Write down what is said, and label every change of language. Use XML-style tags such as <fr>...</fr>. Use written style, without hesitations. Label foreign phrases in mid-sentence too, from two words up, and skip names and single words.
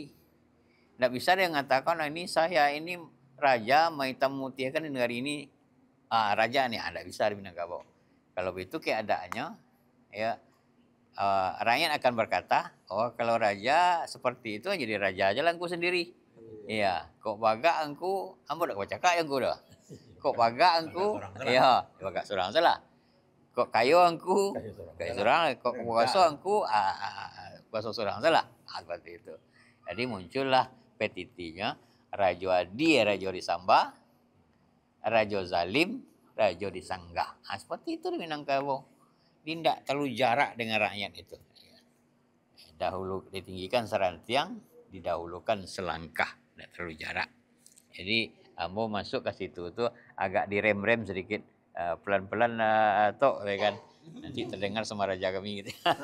<id>Tidak bisa dia mengatakan, ini saya ini raja Maitam Mutia kan di negara ini raja nih. Tidak bisa di Minangkabau. Kalau begitu keadaannya, ya, rakyat akan berkata, oh kalau raja seperti itu jadi raja aja lah engkau sendiri. Iya,</id> <min>kok baga engkau, ambo dak baca kaya engkau dah. Kok baga engkau, iya, baga surang salah. Kok kayu angku, kayu surang, kok kuaso angku, kuaso surang salah.</min> <id>Seperti itu. Jadi muncullah petitinya Rajo Adi, Rajo Disamba, Rajo Zalim, Rajo Disanggah. Seperti itu di Minangkabau. Tidak terlalu jarak dengan rakyat itu. Dahulu ditinggikan serantiang, didahulukan selangkah, tidak terlalu jarak. Jadi ambo masuk ke situ tuh agak direm-rem sedikit. Pelan-pelan tok, ya kan, nanti terdengar sama raja kami gitu.</id>